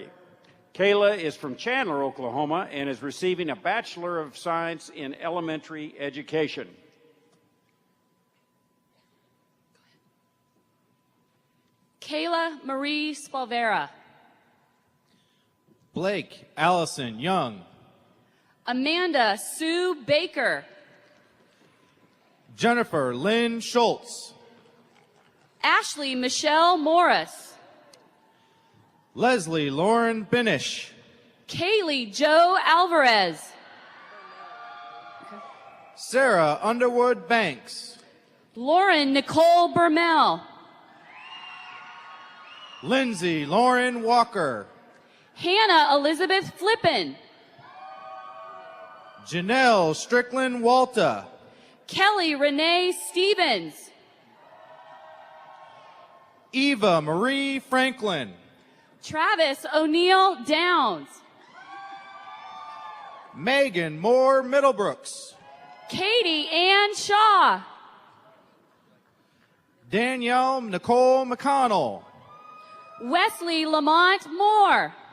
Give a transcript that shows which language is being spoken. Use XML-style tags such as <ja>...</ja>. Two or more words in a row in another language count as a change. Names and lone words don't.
<en>Kayla is from Chandler, Oklahoma, and is receiving a Bachelor of Science in Elementary Education. Kayla Marie Spalvera. Blake Allison Young. Amanda Sue Baker. Jennifer Lynn Schultz. Ashley Michelle Morris. Leslie Lauren Benish. Kaylee Joe Alvarez. Sarah Underwood Banks. Lauren Nicole Bermel. Lindsay Lauren Walker. Hannah Elizabeth Flippin. Janelle Strickland Walta. Kelly Renee Stevens. Eva Marie Franklin. Travis O'Neill Downs. Megan Moore Middlebrooks. Katie Ann Shaw. Danielle Nicole McConnell. Wesley Lamont Moore.</en>